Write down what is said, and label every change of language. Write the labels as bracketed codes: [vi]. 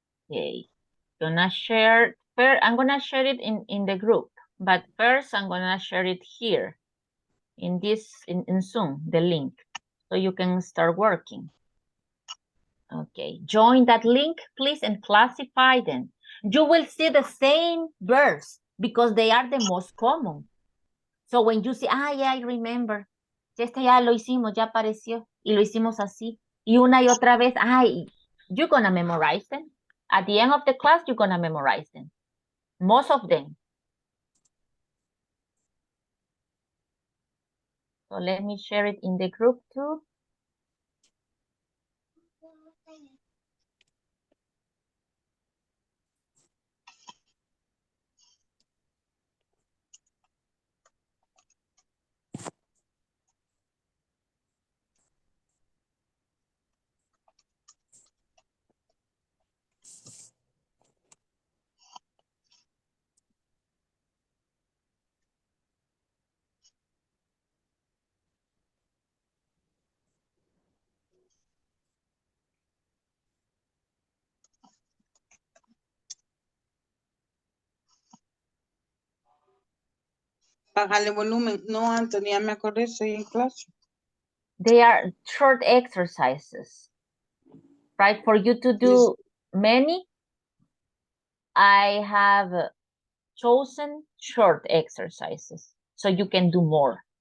[en] Okay, I'm gonna share it in the group, but first I'm gonna share it here in Zoom, the link, so you can start working. Okay, join that link, please, and classify them. You will see the same verbs because they are the most common. So when you say, yeah, I remember, [es] ya lo hicimos, ya apareció, y lo hicimos así, y una y otra vez, [en] you're gonna memorize them. At the end of the class, you're gonna memorize them. Most of them. So let me share it in the group too. [es] Bájale volumen. No, Anthony, ya me acordé, estoy en clase. [en] They are short exercises, right? For you to do many, I have chosen short exercises so you can do more.